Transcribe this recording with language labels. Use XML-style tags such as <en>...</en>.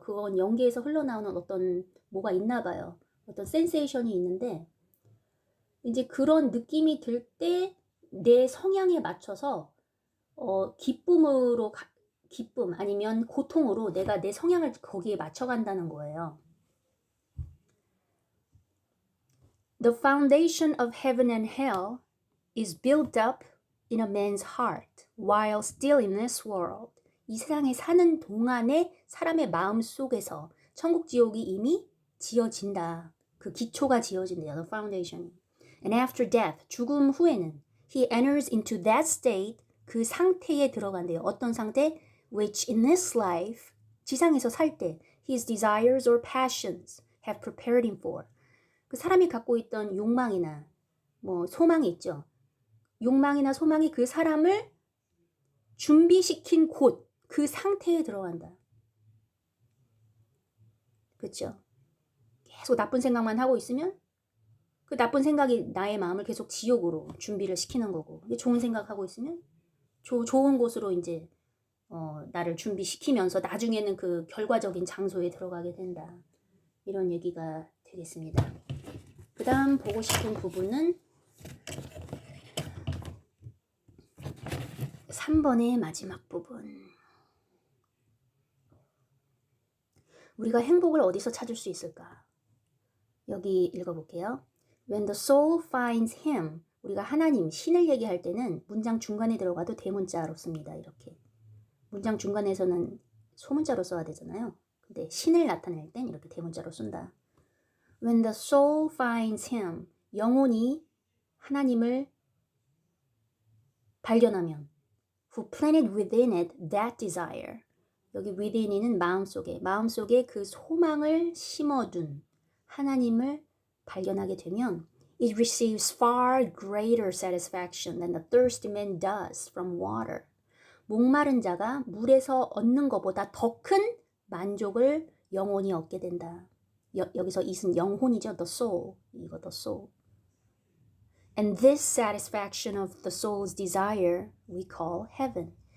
<ko>그건 영계에서 흘러나오는 어떤 뭐가 있나 봐요. 어떤 센세이션이 있는데 이제 그런 느낌이 들 때 내 성향에 맞춰서 기쁨 아니면 고통으로 내가 내 성향을 거기에 맞춰간다는 거예요.</ko> <en>The foundation of heaven and hell is built up in a man's heart while still in this world.</en> <ko>이 세상에 사는 동안에 사람의 마음 속에서 천국 지옥이 이미 지어진다. 그 기초가 지어진대요.</ko> <en>The foundation. And after death,</en> <ko>죽음 후에는</ko> <en>he enters into that state,</en> <ko>그 상태에 들어간대요. 어떤 상태?</ko> <en>Which in this life,</en> <ko>지상에서 살 때,</ko> <en>his desires or passions have prepared him for.</en> <ko>그 사람이 갖고 있던 욕망이나 뭐 소망이 있죠. 욕망이나 소망이 그 사람을 준비시킨 곳, 그 상태에 들어간다. 그렇죠? 계속 나쁜 생각만 하고 있으면 그 나쁜 생각이 나의 마음을 계속 지옥으로 준비를 시키는 거고, 좋은 생각하고 있으면 좋은 곳으로 이제 나를 준비시키면서 나중에는 그 결과적인 장소에 들어가게 된다. 이런 얘기가 되겠습니다. 그 다음 보고 싶은 부분은 3번의 마지막 부분. 우리가 행복을 어디서 찾을 수 있을까? 여기 읽어볼게요.</ko> <en>When the soul finds him,</en> <ko>우리가 하나님, 신을 얘기할 때는 문장 중간에 들어가도 대문자로 씁니다. 이렇게. 문장 중간에서는 소문자로 써야 되잖아요. 근데 신을 나타낼 땐 이렇게 대문자로 쓴다.</ko> <en>When the soul finds him,</en> <ko>영혼이 하나님을 발견하면</ko> <en>who planted within it that desire.</en> <ko>여기 within이는 마음속에 그 소망을 심어둔 하나님을 발견하게 되면</ko> <en>it receives far greater satisfaction than the thirsty man does from water.</en> <ko>목마른 자가 물에서 얻는 것보다 더 큰 만족을 영혼이 얻게 된다. 여기서 이은 영혼이죠.</ko> <en>The soul.</en> <ko>이거</ko> <en>the soul. And this satisfaction of the soul's desire we call heaven.</en>